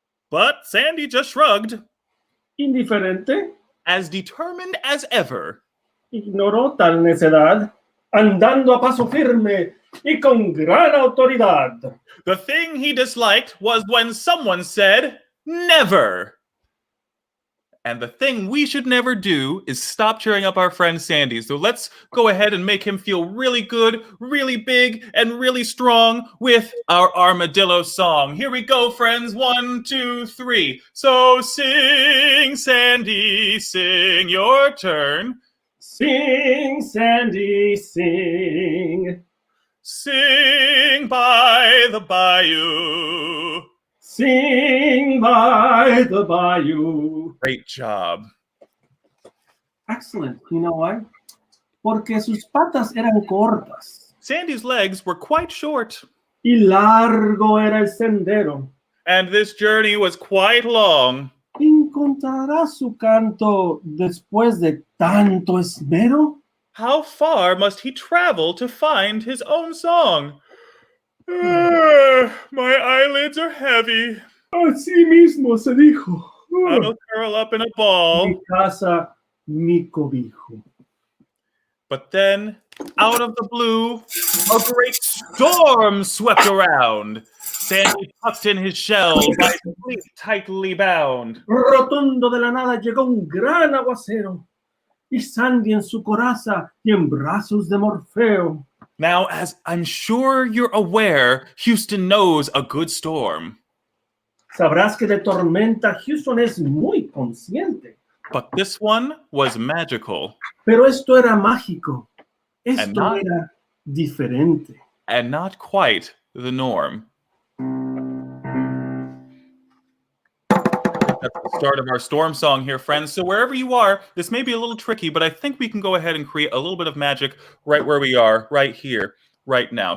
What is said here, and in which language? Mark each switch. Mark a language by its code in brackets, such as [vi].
[en] But Sandy just shrugged, [es] Indiferente, [en] as determined as ever. [es] ignoró tal necedad, andando a paso firme y con gran autoridad. [en] The thing he disliked was when someone said, never. And the thing we should never do is stop cheering up our friend Sandy. So let's go ahead and make him feel really good, really big, and really strong with our Armadillo song. Here we go, friends. 1, 2, 3. So sing, Sandy, sing your turn. Sing, Sandy, sing. Sing by the bayou. Sing by the bayou. Great job. Excellent. You know why? [es] Porque sus patas eran cortas [en] Sandy's legs were quite short, [es] y largo era el sendero. [en] and this journey was quite long. [es] ¿Encontrará su canto después de tanto esmero? [en] How far must he travel to find his own song? My eyelids are heavy. [es] Así mismo se dijo. [en] I'll curl up in a ball. [es] Mi casa, mi cobijo. [en] But then, out of the blue, a great storm swept around. Sandy tucked in his shell, by his feet tightly bound. [es] Rotundo de la nada llegó un gran aguacero. Y Sandy en su coraza y en brazos de Morfeo. [en] Now, as I'm sure you're aware, Houston knows a good storm. [es] Sabrás que de tormenta Houston es muy consciente. [en] But this one was magical, [es] Pero esto era mágico. [en] And [es] Esto [en] not- [es] era diferente. [en] and not quite the norm. That's the start of our storm song here, friends. So wherever you are, this may be a little tricky, but I think we can go ahead and create a little bit of magic right where we are, right here, right now.